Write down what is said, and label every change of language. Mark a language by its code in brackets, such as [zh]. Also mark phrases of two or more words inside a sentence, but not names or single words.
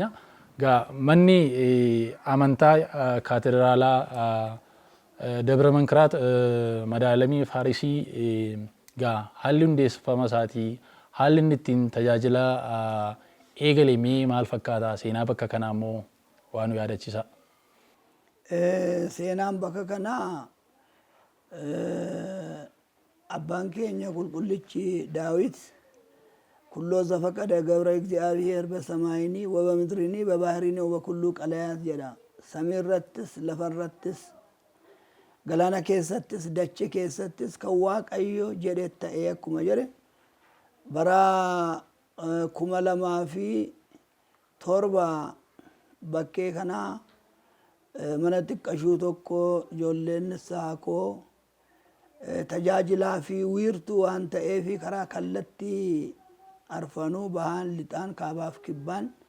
[om] Manni amantaa kaatedraalaa Dabra Mankiraat Madaalamii Faarisii haalli hundeeffama isaatii, haalli inni ittiin tajaajila eegale maal fakkaata? Seenaa bakka kanaa immoo waan nu yaadachiisa. Seenaan bakka kanaa abbaan keenya qulqullichi Daawit [gez] ኩሎ ዘፈቀደ ገብረ እግዚአብሔር በሰማይኒ ወበምድሪኒ በባህሪኒ ወበኩሉ ቀላያት [om] jedha. Samii irrattis lafa irrattis galaana keessattis dachee keessattis kan Waaqayyo jedhe ta'ee akkuma jedhe bara 2007 bakkee kanaa mana xiqqashuu tokko ijoolleen saakoo tajaajilaa fi wiirtuu waan ta'eef karaa kallattii arfanuu bahaan lixaan kaabaaf kibbaan